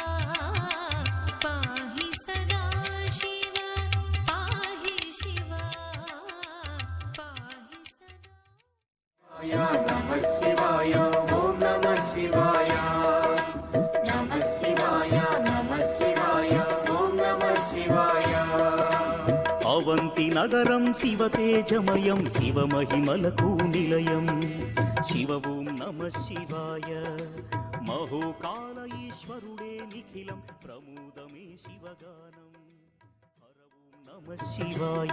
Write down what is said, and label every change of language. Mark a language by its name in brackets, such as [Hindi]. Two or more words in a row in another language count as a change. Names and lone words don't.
[Sanskrit] पाहि सदा शिवा पाहि शिवा पाहि सदा नमः शिवाय ओम नमः शिवाय नमः शिवाय नमः शिवाय ओम नमः शिवाय [Telugu] అవంతి నగరం శివతేజమయం శివమహిమలకు నిలయం శివ [Sanskrit] ఓం నమ శివాయ [Telugu] మహోకాల ఈశ్వరుడే నిఖిలం ప్రమోదమే శివగానం హర [Sanskrit] ఓం నమ శివాయ